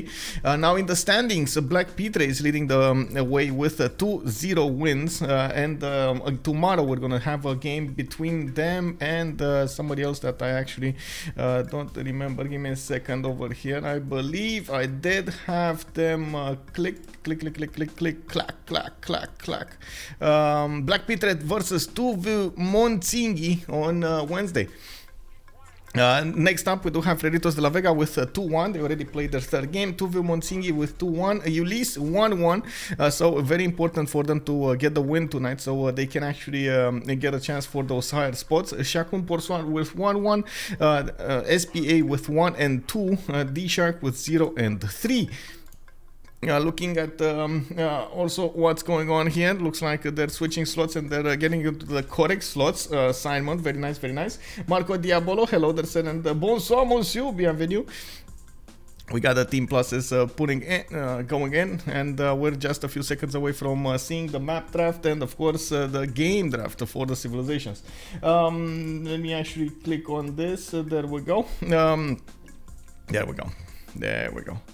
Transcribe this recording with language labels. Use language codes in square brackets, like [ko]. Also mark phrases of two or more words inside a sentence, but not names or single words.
[en] Now in the standings, Black Petre is leading the way with 2-0 wins, and tomorrow we're going to have a game between them and somebody else that I actually don't remember. Give me a second over here. I believe I did have them click, clack. Black Petre versus Tuvu Monzingi on Wednesday. Next up, we do have Freritos de la Vega with 2-1. They already played their third game. Tuvu Monzingi with 2-1. Ulyss 1-1. So very important for them to get the win tonight, so they can actually get a chance for those higher spots. Shakun Porsoan with 1-1. SPA with 1 and 2. D-Shark with 0 and 3. Looking at also what's going on here, looks like they're switching slots and they're getting into the correct slots. Simon, very nice. Marco Diabolo, hello there, sir, and [fr] bonsoir, monsieur, bienvenue. [en] We got the team pluses going in, and we're just a few seconds away from seeing the map draft and, of course, the game draft for the civilizations. Let me actually click on this. There we go. There we go.